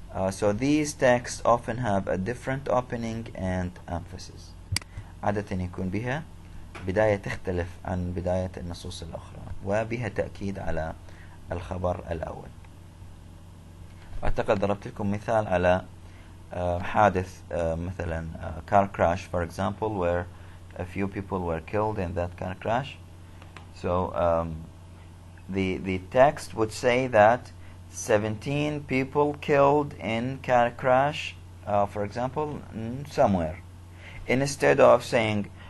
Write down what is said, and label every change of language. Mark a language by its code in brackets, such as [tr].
[en] So these texts often have a different opening and emphasis. [ar] عادة يكون بها بداية تختلف عن بداية النصوص الأخرى، وبها تأكيد على الخبر الأول. أعتقد ضربت لكم مثال على حادث مثلا [en] car crash, for example, where a few people were killed in that car crash. So the text would say that 17 people killed in car crash, for example, somewhere, instead of saying